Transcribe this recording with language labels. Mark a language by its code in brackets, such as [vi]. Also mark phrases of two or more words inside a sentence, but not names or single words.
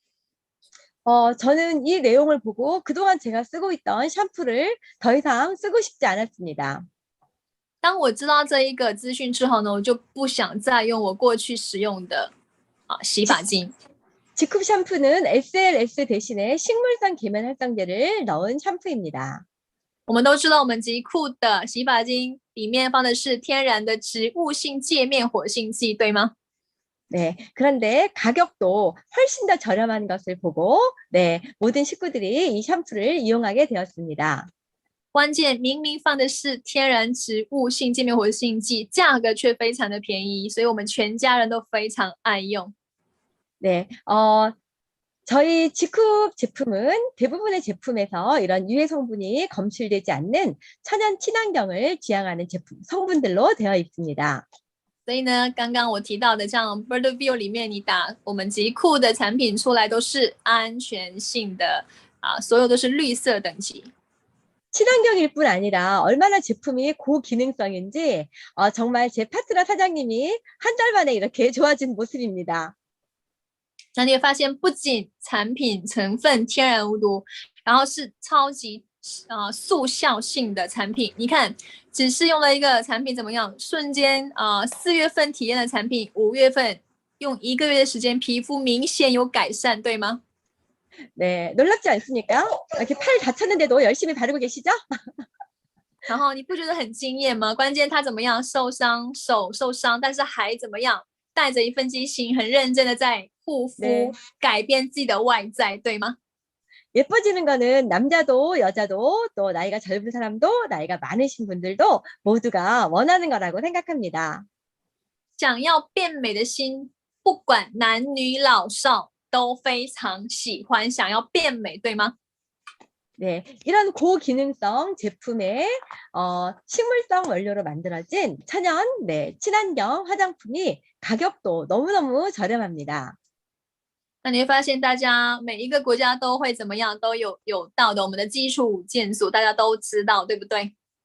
[ko] 저는 이 내용을 보고 그동안 제가 쓰고 있던 샴푸를 더 이상 쓰고 싶지 않았습니다. [zh] 当我知道这一个资讯之后呢，我就不想再用我过去使用的洗发精。 [ko] 지쿰 샴푸는 SLS 대신에 식물성 계면 활성제를 넣은 샴푸입니다. [zh] 我们都知道，我们极酷的洗发精里面放的是天然的植物性界面活性剂，对吗？ [ko] 네, 그런데 가격도 훨씬 더 저렴한 것을 보고 네, 모든 식구들이 이 샴푸를 이용하게 되었습니다. [zh] 关键明明放的是天然植物性界面活性剂，价格却非常的便宜，所以我们全家人都非常爱用。 [ko] 네, 저희 지쿰 제품은 대부분의 제품에서 이런 유해 성분이 검출되지 않는 천연 친환경을 지향하는 제품 성분들로 되어 있습니다. [zh] 所以呢，刚刚我提到的，像 Birdview 里面，你打我们极酷的产品出来都是安全性的所有都是绿色等级。 [ko] 친환경일 뿐 아니라 얼마나 제품이 고기능성인지 정말 제 파트너 사장님이 한 달 만에 이렇게 좋아진 모습입니다. [zh] 那你会发现，不仅产品成分天然无毒，然后是超级速效性的产品。你看，只是用了一个产品怎么样？瞬间4月份体验的产品，5月份用1个月的时间，皮肤明显有改善，对吗？ [ko] 네, 놀랍지 않습니까? 이렇게 팔 다쳤는데도 열심히 바르고 계시죠? [zh] 然后你不觉得很惊艳吗？关键他怎么样受伤，手受伤，但是还怎么样带着一份激情，很认真的在护肤， [ko] 네. [zh] 改变自己的外在，对吗？ [ko] 예뻐지는 거는 남자도 여자도 또 나이가 젊은 사람도 나이가 많으신 분들도 모두가 원하는 거라고 생각합니다. [zh] 想要变美的心，不管男女老少都非常喜欢想要变美，对吗？ [ko] 네, 이런 고기능성 제품에 식물성 원료로 만들어진 천연 친환경 화장품이 가격도 너무너무 저렴합니다. [zh] 那你会发现，大家每一个国家都会怎么样，都有到的我们的基础5件组，大家都知道，对不对？